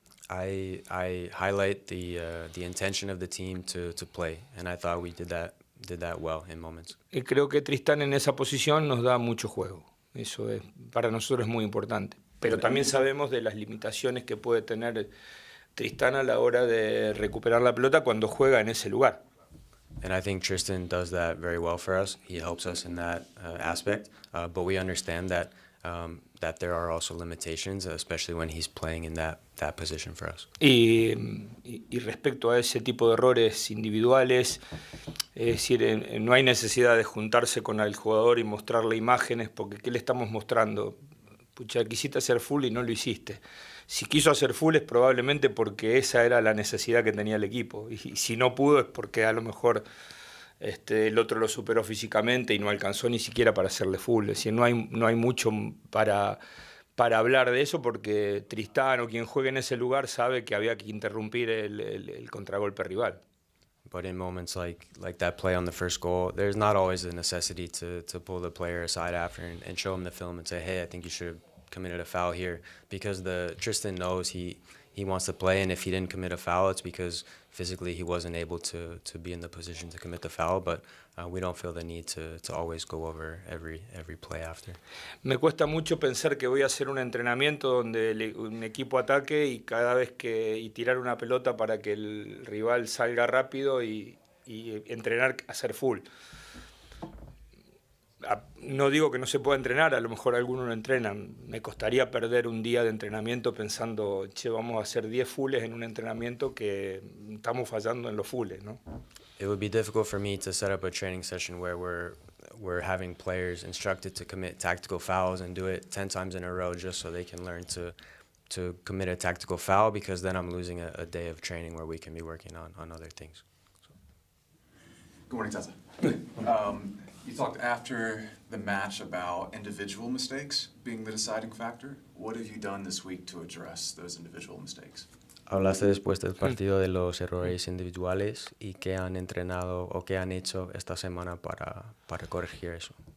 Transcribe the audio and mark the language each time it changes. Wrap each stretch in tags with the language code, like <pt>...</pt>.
<en>I highlight the intention of the team to play, and I thought we did that well in moments.</en> <es>Y creo que Tristán en esa posición nos da mucho juego. Eso para nosotros es muy importante. Pero también sabemos de las limitaciones que puede tener Tristán a la hora de recuperar la pelota cuando juega en ese lugar.</es> <en>And I think Tristan does that very well for us. He helps us in that aspect, but we understand that there are also limitations, especially when he's playing in that position for us.</en> <es>Y respecto a ese tipo de errores individuales, es decir, no hay necesidad de juntarse con el jugador y mostrarle imágenes, porque ¿qué le estamos mostrando? Pucha, quisiste hacer full y no lo hiciste. Si quiso hacer full es probablemente porque esa era la necesidad que tenía el equipo. Y si no pudo es porque a lo mejor el otro lo superó físicamente y no alcanzó ni siquiera para hacerle full. Es decir, no hay mucho para hablar de eso, porque Tristán o quien juegue en ese lugar sabe que había que interrumpir el contragolpe rival.</es> <en>But in moments like that play on the first goal, there's not always a necessity to pull the player aside after and show him the film and say, hey, I think you should have committed a foul here, because Tristan knows he wants to play, and if he didn't commit a foul, it's because physically he wasn't able to be in the position to commit the foul, but we don't feel the need to always go over every play after.</en> <es>Me cuesta mucho pensar que voy a hacer un entrenamiento donde un equipo ataque y cada vez y tirar una pelota para que el rival salga rápido y entrenar a hacer full. No digo que no se pueda entrenar, a lo mejor algunos lo entrenan. Me costaría perder un día de entrenamiento pensando, che, vamos a hacer 10 fulls en un entrenamiento que estamos fallando en los fulls, ¿no?</es> <en>It would be difficult for me to set up a training session where we're having players instructed to commit tactical fouls and do it 10 times in a row just so they can learn to commit a tactical foul, because then I'm losing a day of training where we can be working on other things. Good morning, Tata. You talked after the match about individual mistakes being the deciding factor. What have you done this week to address those individual mistakes?</en> <es>Hablaste después del partido de los errores individuales y qué han entrenado o qué han hecho esta semana para corregir eso.</es>